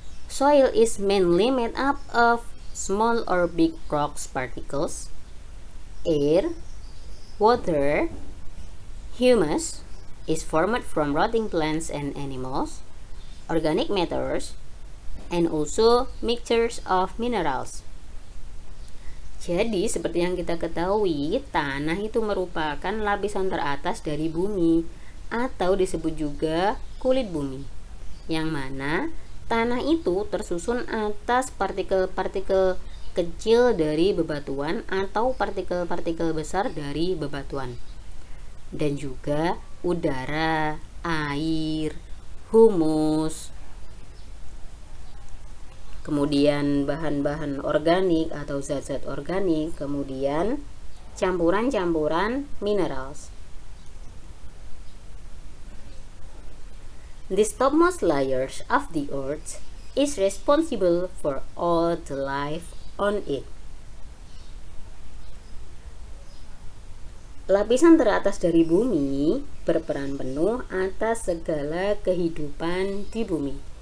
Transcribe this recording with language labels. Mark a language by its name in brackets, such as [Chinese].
[English] Soil is mainly made up of small or big rocks particles, air, water, humus is formed from rotting plants and animals, organic matters, and also mixtures of minerals. [Indonesian] Jadi, seperti yang kita ketahui, tanah itu merupakan lapisan teratas dari bumi atau disebut juga kulit bumi, yang mana tanah itu tersusun atas partikel-partikel kecil dari bebatuan atau partikel-partikel besar dari bebatuan, dan juga udara, air, humus, kemudian bahan-bahan organik atau zat-zat organik, kemudian campuran-campuran minerals. [English] This topmost layers of the earth is responsible for all the life on it. [Indonesian] Lapisan teratas dari bumi berperan penuh atas segala kehidupan di bumi.